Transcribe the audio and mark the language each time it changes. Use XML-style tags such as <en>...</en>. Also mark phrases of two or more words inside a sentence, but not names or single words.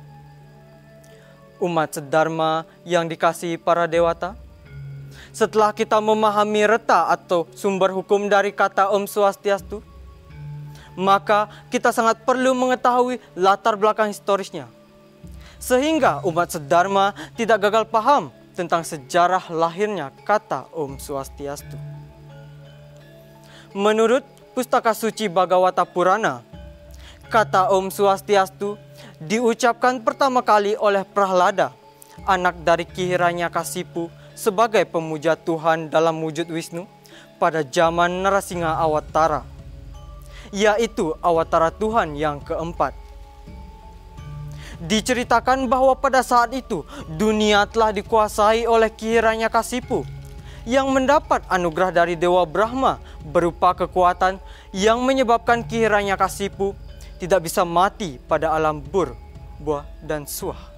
<id>Umat sedharma yang dikasihi para dewata, setelah kita memahami reta atau sumber hukum dari kata Om Swastiastu, maka kita sangat perlu mengetahui latar belakang historisnya, sehingga umat sedharma tidak gagal paham tentang sejarah lahirnya kata Om Swastiastu. Menurut Pustaka Suci Bhagavata Purana, kata Om Swastiastu diucapkan pertama kali oleh Prahlada, anak dari Ki Hiranyakasipu, sebagai pemuja Tuhan dalam wujud Wisnu pada zaman Narasingha Awatara, yaitu Awatara Tuhan yang keempat. Diceritakan bahwa pada saat itu dunia telah dikuasai oleh Ki Hiranyakasipu yang mendapat anugerah dari Dewa Brahma berupa kekuatan yang menyebabkan Ki Hiranyakasipu tidak bisa mati pada alam Bur, Buah, dan Suah.</id>